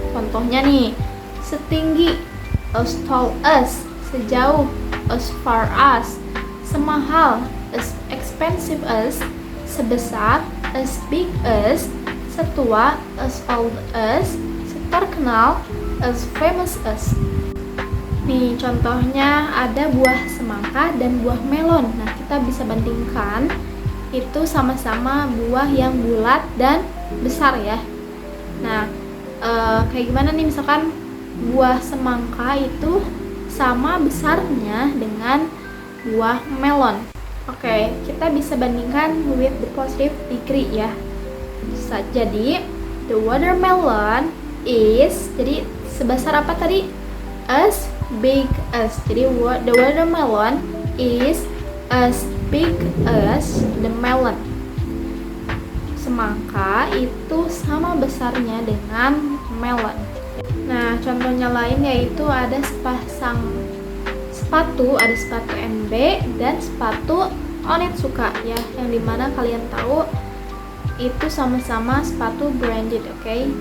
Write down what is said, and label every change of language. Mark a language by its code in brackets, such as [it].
[id] Contohnya nih, setinggi, [en] as tall as, [id] sejauh, [en] as far as, [id] semahal, [en] as expensive as, [id] sebesar, [en] as big as, [id] setua, [en] as old as, [id] terkenal, [en] as famous as. [id] Nih, contohnya ada buah semangka dan buah melon. Nah, kita bisa bandingkan itu sama-sama buah yang bulat dan besar ya. Nah, kayak gimana nih, misalkan buah semangka itu sama besarnya dengan buah melon. Oke, kita bisa bandingkan [en] with the positive degree [id] ya. Jadi, [en] the watermelon is, [id] jadi sebesar apa tadi? [en] As big as. Jadi the watermelon is as big as the melon. [id] Semangka itu sama besarnya dengan melon. Nah, contohnya lain yaitu ada sepasang sepatu, ada sepatu NB dan sepatu Onitsuka ya, yang dimana kalian tahu itu sama-sama sepatu branded, oke?